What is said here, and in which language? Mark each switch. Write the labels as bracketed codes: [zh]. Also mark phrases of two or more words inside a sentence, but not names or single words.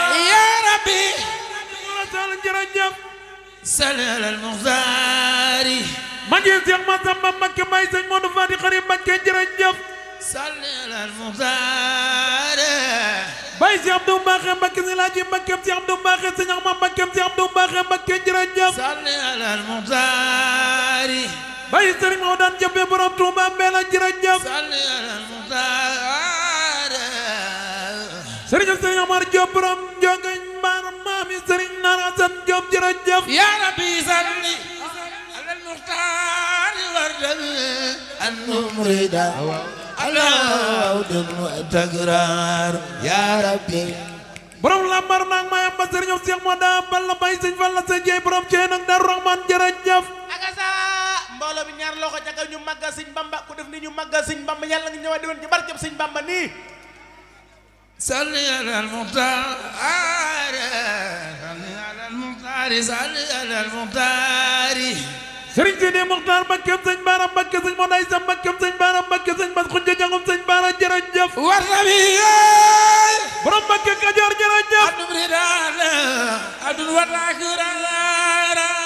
[ar] يا ربي. Jërëjëf. صل على المختار. [wo] Ma ngi Cheikh Massamba Mbacké Baye Serigne Modou Fati Khari Mbacké jërëjëf. [ar] صل على المختار. [wo] Baye Cheikh Abdou Mbacké Mbacké Sëñ Laaji Mbacké Cheikh Abdou Mbacké Sëñ Axma Mbacké Cheikh Abdou Mbacké Mbacké jërëjëf. [ar] صل على المختار. [wo] Baye Serigne Maodo Diop borom Touba Mbella jërëjëf. [ar] صل على المختار. [wo] Serigne Serigne Omar Diop borom Ndioguène Mbar maami Serigne Nar Assane Diop jërëjëf. [ar] يا ربي صل على المختار وردا أن نمرد على عود وتكرار. يا ربي. [wo] Borom Lambar nag mayam ba Serigne Cheikh Moda Balla Baye Serigne Falla Seye Dieye borom Thiel ak Darou Rahman jërëjëf. Ak sa mbooloo bi ñaar loxo ca kaw ñu màggal Serigne Bamba ku def ni ñu màggal Serigne Bamba yàlla nga ñëwaat déwén ci barkeb Serigne Bamba nii. [ar] صل على المختار. صل على المختار. صل على المختار. [wo] Serigne Sidi Mokhtar Mbacké Serigne Bara Mbacké Serigne Moda Issa Mbacké Serigne Bara Mbacké Serigne Bass Khoudia Diangoum Serigne Bara jërëjëf. War na bi. Borom Mbacké Kajoor jërëjëf. Adum ridal, adum watakurar.